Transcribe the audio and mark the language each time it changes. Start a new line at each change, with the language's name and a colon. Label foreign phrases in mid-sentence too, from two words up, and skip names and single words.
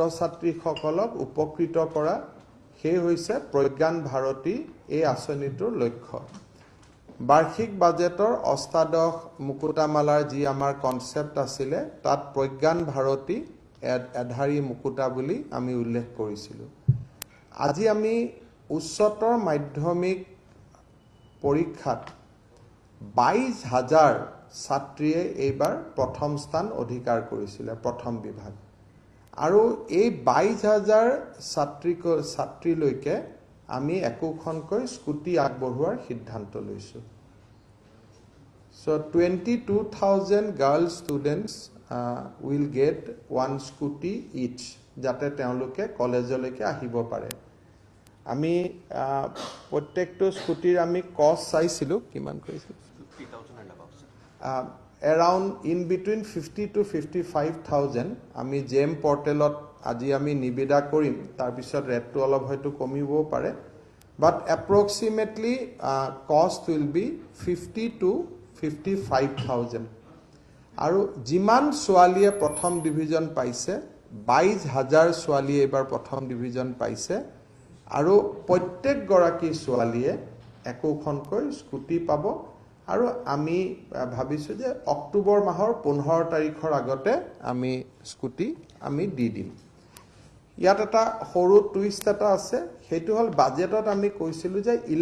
Assamese: ছাত্ৰীসকলক উপকৃত কৰা সেই হৈছে প্ৰজ্ঞান ভাৰতী এই আঁচনিটোৰ লক্ষ্য বাৰ্ষিক বাজেটৰ অষ্টাদশ মুকুতামালাৰ যি আমাৰ কনসেপ্ট আছিলে তাত প্ৰজ্ঞান ভাৰতী এধাৰী মুকুতা বুলি আমি উল্লেখ কৰিছিলোঁ আজি আমি উচ্চতৰ মাধ্যমিক পৰীক্ষাত ২২,০০০ ছাত্ৰীয়ে এইবাৰ প্ৰথম স্থান অধিকাৰ কৰিছিলে প্ৰথম বিভাগ আৰু এই ২২,০০০ ছাত্ৰীলৈকে আমি একোখনকৈ স্কুটি আগবঢ়োৱাৰ সিদ্ধান্ত লৈছোঁ
English: So 22,000 girl students will get one scooty each
Assamese: যাতে তেওঁলোকে কলেজলৈকে আহিব পাৰে আমি প্ৰত্যেকটো স্কুটিৰ আমি কষ্ট চাইছিলোঁ কিমান কৰিছিল
English: 50,000 and above around in between 50 to 55,000
Assamese: আমি জেম পৰ্টেলত আজি আমি নিবেদা কৰিম তাৰ পিছত ৰেটটো অলপ হয়তো কমিবও পাৰে
English: but approximately cost will be 50 to 55,000
Assamese: আৰু যিমান ছোৱালীয়ে প্ৰথম ডিভিজন পাইছে 22,000 ছোৱালীয়ে এবাৰ প্ৰথম ডিভিজন পাইছে আৰু প্ৰত্যেক গৰাকী ছোৱালীয়ে একোখনকৈ স্কুটি পাব আৰু আমি ভাবিছোঁ যে অক্টোবৰ মাহৰ 15 তাৰিখৰ আগতে আমি স্কুটি আমি দি দিম ইয়াত এটা সৰু টুইষ্ট এটা আছে, সেইটো হ'ল বাজেটত আমি কৈছিলোঁ যে